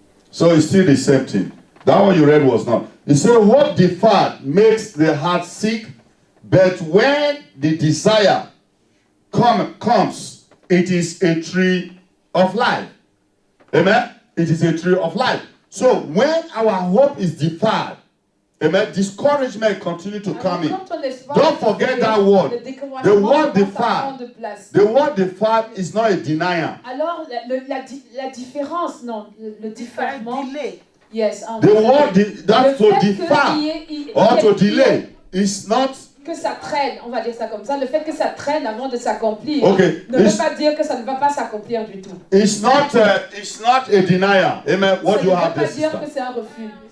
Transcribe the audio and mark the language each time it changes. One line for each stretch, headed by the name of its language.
English: So it's still the same thing. That one you read was not. It said, what deferred makes the heart sick, but when the desire comes, it is a tree of life. Amen? It is a tree of life. So when our hope is deferred, amen, discouragement continue to come in. Don't forget that word. The word deferred. The word deferred is not a denier.
French: Alors, la différence, non, le différement.
English: Yes. The word that's to defer or to delay is not.
French: Que ça traîne, on va dire ça comme ça. Le fait que ça traîne avant de s'accomplir ne veut pas dire que ça ne va pas s'accomplir du tout.
English: It's not a denier. Amen. What do you have there?
French: Ça ne veut pas dire que c'est un refus.